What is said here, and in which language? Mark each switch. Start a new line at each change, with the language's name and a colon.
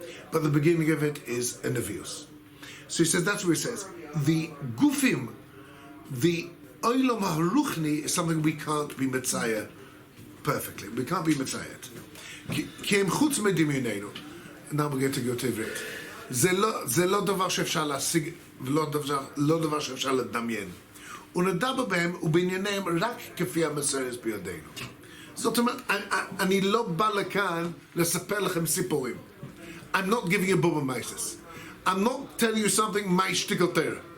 English: But the beginning of it is a Nevius. So he says, that's what he says. The Gufim, the Olam HaRuchni is something we can't be Messiah perfectly. We can't be Messiah.
Hebrew: כי הם חוץ מדמיוננו.
English: Now we're going to go to
Hebrew: עברית. זה לא דבר שאפשר להשיג, ולא דבר שאפשר לדמיין. ונדבר בהם ובענייניהם רק כפי המסורת בידינו. זאת אומרת, אני לא בא לכאן לספר לכם סיפורים.
English: I'm not giving you Bubba Mises. I'm not telling you something my shtickle Torah.